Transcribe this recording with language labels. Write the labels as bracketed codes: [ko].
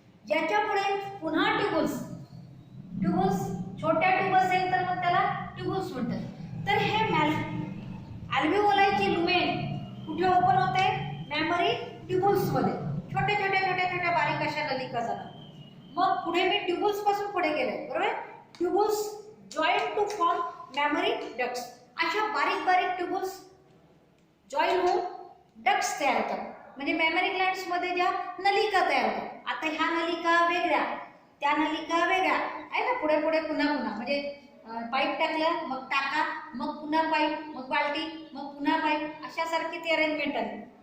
[mr] याच्या पुढे पुन्हा ट्यूबुल्स. ट्यूबुल्स छोट्या ट्यूब असेल तर मग त्याला ट्यूबुल्स म्हणतात. तर हे अल्व्हिओलायची ल्युमेन कुठे ओपन होते? मेमरी ट्यूबुल्स मध्ये. छोटे छोटे छोटे छोटे बारीक अशा नलिका जातात. मग पुढे मी ट्यूबुल्स पासून पुढे गेले, बरोबर. [en] Tubules join to form memory ducts. [mr] अशा बारीक बारीक ट्यूबुल्स जॉईन होऊन डक्ट्स तयार होतात, म्हणजे मेमरी ग्लँड्स मध्ये ज्या नलिका तयार होतात. आता ह्या नलिका वेगळ्या, त्या नलिका वेगळ्या आहे ना, पुढे पुढे पुन्हा पुन्हा, म्हणजे पाईप टाकलं, मग टाका, मग पुन्हा पाईप, मग बाल्टी, मग पुन्हा पाईप, अशासारखी ती अरेंजमेंट आहे.